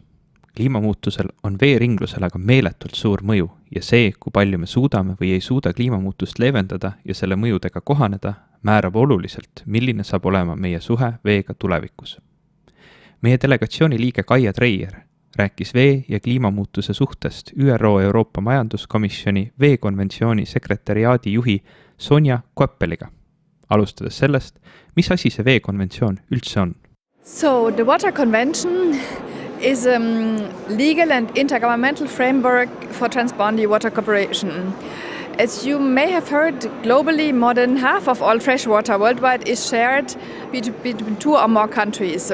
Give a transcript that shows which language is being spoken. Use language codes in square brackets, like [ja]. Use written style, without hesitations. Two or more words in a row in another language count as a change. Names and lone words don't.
[et] Kliimamuutusel on veeringlusel aga meeletult suur mõju ja see, kui palju me suudame või ei suuda kliimamuutust leevendada ja selle mõjudega kohaneda, määrab oluliselt, milline saab olema meie suhe veega tulevikus. Meie delegatsiooni liige Kaia Treier rääkis vee- ja kliimamuutuse suhtest ÜRO Euroopa Majanduskomisjoni veekonventsiooni sekretariaadi juhi Sonja Koppeliga. Alustades sellest, mis asi see veekonventsioon üldse on? [en] So, the Water Convention is a legal and intergovernmental framework for transboundary water cooperation. As you may have heard, globally more than half of all fresh water worldwide is shared between 2 or more countries.